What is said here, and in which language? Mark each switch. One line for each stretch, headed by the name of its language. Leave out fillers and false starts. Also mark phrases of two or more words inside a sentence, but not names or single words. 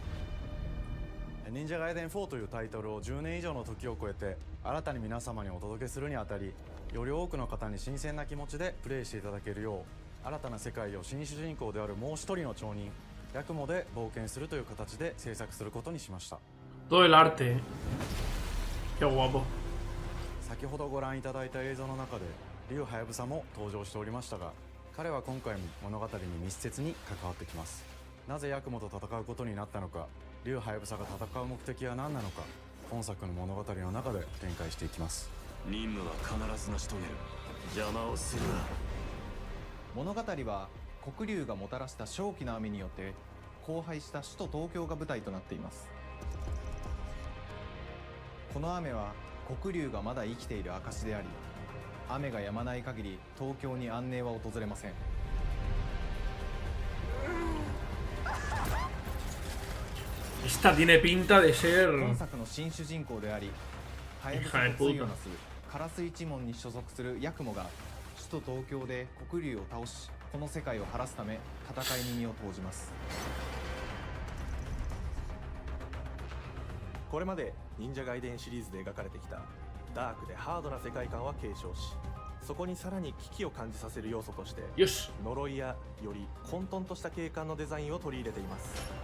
Japanese: 忍者ガイデン4というタイトルを10年以上の時を超えて新たに皆様にお届けするにあたり、より多くの方に新鮮な気持ちでプレイしていただけるよう、新たな世界を新主人公であるもう一人の町人ヤクモで冒険するという形で制作することにしました。
Spanish: Todo el arte. Qué guapo.
Japanese: 先ほどご覧いただいた映像の中で竜はやぶさも登場しておりましたが、彼は今回も物語に密接に関わってきます。なぜヤクモと戦うことになったのか、竜はやぶさが戦う目的は何なのか、本作の物語の中で展開していきます。任務は必ず成し遂げる。邪魔をするな。物語は黒竜がもたらした正気の雨によって荒廃した首都東京が舞台となっています。この雨は黒竜がまだ生きている証であり、雨が止まない限り東京に安寧は訪れません。
Spanish: Esta tiene pinta de ser
Japanese: 本作の新主人公であり、ハヤブサの対をなすカラス一門に所属するヤクモが首都東京で黒竜を倒し、この世界を晴らすため戦いに身を投じます。これまで忍者ガイデンシリーズで描かれてきたダークでハードな世界観は継承し、そこにさらに危機を感じさせる要素として呪いやより混沌とした景観のデザインを取り入れています。